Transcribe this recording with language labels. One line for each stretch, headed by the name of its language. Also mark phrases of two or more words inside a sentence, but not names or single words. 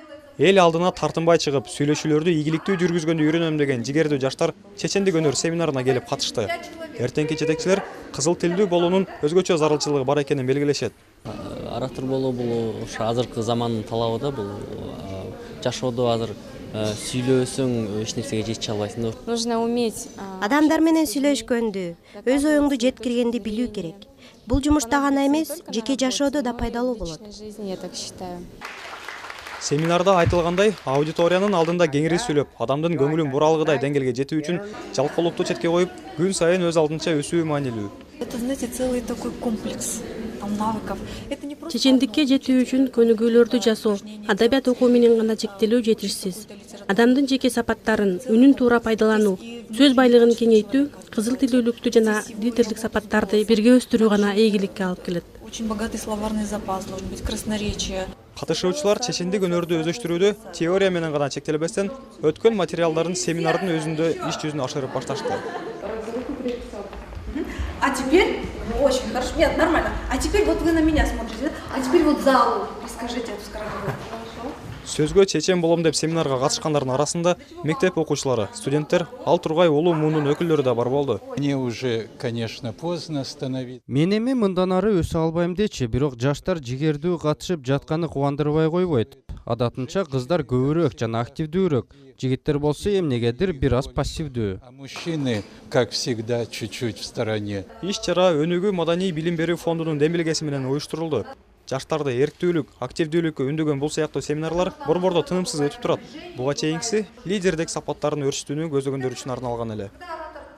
Kyrgyz: Эл алдына тартынбай чыгып, сүйлөшүүлөрдү ийгиликтүү жүргүзгөндү үйрөнөм деген жигердүү жаштар чечендик өнөр семинарына келип катышты. Эртеңки жетекчилер кызыл тилдүү болуунун өзгөчө зарылчылыгы бар экенин белгилешет. Оратор болуу бул ошо азыркы замандын талабы да, бул жашоодо азыр сүйлөөсөң эч нерсеге жете албайсың да.
Russian: Нужно уметь.
Kyrgyz: Адамдар менен сүйлөшкөндү, өз оюңду жеткиргенди билүү керек. Бул жумушта гана эмес, жеке жашоодо да пайдалуу болот.
Russian: В личной жизни, я так считаю.
Kyrgyz: Семинарда айтылгандай, аудиториянын алдында кеңири сүйлөп, адамдын көңүлүн буралгыдай деңгээлге жетүү үчүн жалкоолукту четке коюп, күн сайын өз алдынча өсүү маанилүү.
Russian: Это, знаете, целый такой комплекс навыков.
Kyrgyz: Чечендикке жетүү үчүн көнүгүүлөрдү жасоо, адабият окуу менен гана чектелүү жетишсиз. Адамдын жеке сапаттарын үнүн туура пайдалануу, сөз байлыгын кеңейтүү, кызыл тилдүүлүктү жана лидерлик сапаттарды бирге өстүрүү гана ийгиликке алып келет.
Russian: Очень богатый словарный запас, должен быть красноречие.
Kyrgyz: Катышуучулар чечендик өнөрдү өзөштүрүүдө теория менен гана чектелбестен, өткөн материалдарын семинардын өзүндө иш жүзүн ашырып башташты.
Russian: А теперь, очень хорошо, нет, нормально. А теперь вот вы на меня смотрите, да? А теперь вот залу расскажите эту скороговорку.
Kyrgyz: Сөзгө чечен болом деп семинарга катышкандардын арасында мектеп окуучулары, студенттер, ал тургай улуу муунун өкүлдөрү да бар болду.
Russian: Мне уже, конечно, поздно остановить.
Kyrgyz: Мен эми мындан ары өсө албайм дечи, бирок жаштар жигердүү катышып жатканы кубандырбай койбойт. Адатынча кыздар көбүрөөк жана активдүүрөөк, жигиттер болсо эмнегедир бир аз пассивдүү.
Russian: А мужчины, как всегда, чуть-чуть в стороне.
Kyrgyz: Иш-чара Өнүгүү маданий билим берүү фондунун демилгеси менен уюштурулду. Жаштарды эрктүүлүк, активдүүлүккө үндөгөн бул сыяктуу семинарлар борбордо тынымсыз өтүп турат. Буга чейинкиси лидердик сапаттарын өрчүтүүнү көздөгөндөр үчүн арналган эле.